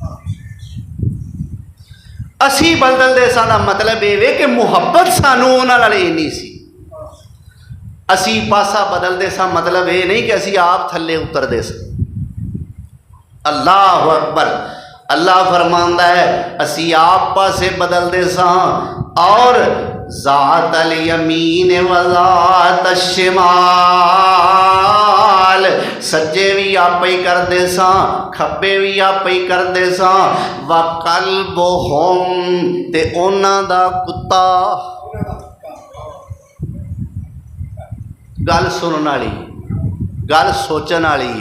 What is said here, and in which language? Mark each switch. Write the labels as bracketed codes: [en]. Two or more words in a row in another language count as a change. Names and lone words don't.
[pa] ਅਸੀ ਬਦਲਦੇ ਸਾਡਾ ਮਤਲਬ ਯੇ ਕਿ ਮੁਹੱਬਤ ਸਾਨੂੰ ਉਨ੍ਹਾਂ ਨਾਲ ਇੰਨੀ ਸੀ, ਅਸੀ ਪਾਸਾ ਬਦਲਦੇ ਸਾਂ ਮਤਲਬ ਯੇ ਨਹੀਂ ਕਿ ਅਸੀ ਆਪ ਥੱਲੇ ਉਤਰਦੇ ਸਾਂ। [ar] الله أكبر. [pa] ਅੱਲਾਹ ਫ਼ਰਮਾਂਦਾ ਹੈ ਅਸੀ ਆਪ ਪਾਸੇ ਬਦਲਦੇ ਸਾਂ ਔਰ [ar] ذات اليمين وذات الشمال, [pa] ਸੱਜੇ ਭੀ ਆਪ ਹੀ ਕਰਦੇ ਸਾਂ ਖੱਬੇ ਭੀ ਆਪ ਹੀ ਕਰਦੇ ਸਾਂ। [ar] وكلبهم, [pa] ਤੇ ਉਨ੍ਹਾਂ ਦਾ ਕੁੱਤਾ। ਗੱਲ ਸੁਣਨੇ ਵਾਲੀ, ਗੱਲ ਸੋਚਣੇ ਵਾਲੀ ਹੈ।